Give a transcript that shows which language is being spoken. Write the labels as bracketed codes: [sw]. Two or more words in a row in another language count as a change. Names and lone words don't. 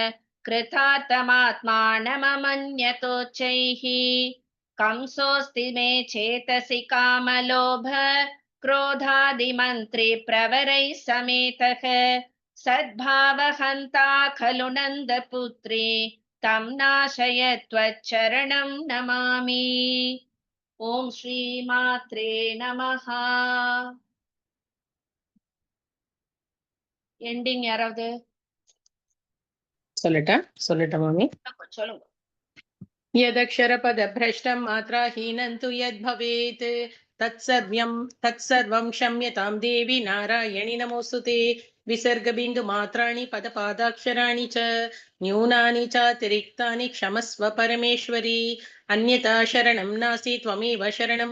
[sa] कृतार्थमात्मानममन्यतोच्चैः कंसोऽस्ति मे चेतसि कामलोभ क्रोधादिमन्त्रि प्रवरैः समेतः सद्भावहन्ता खलु नन्दपुत्री तं नाशय त्वच्चरणं नमामि ॐ श्रीमात्रे नमः [ta] எண்டிங் யாராவது சொல்லட்டா மாமி சொல்லுங்க [sa] यदक्षरपदभ्रष्टं मात्राहीनं तु यद्भवेत् तत्सर्वं क्षम्यतां देवी नारायणि नमोऽस्तुते विसर्गबिन्दुमात्राणि पदपादाक्षराणि च न्यूनानि चातिरिक्तानि क्षमस्व परमेश्वरी अन्यथा शरणं नास्ति त्वमेव शरणं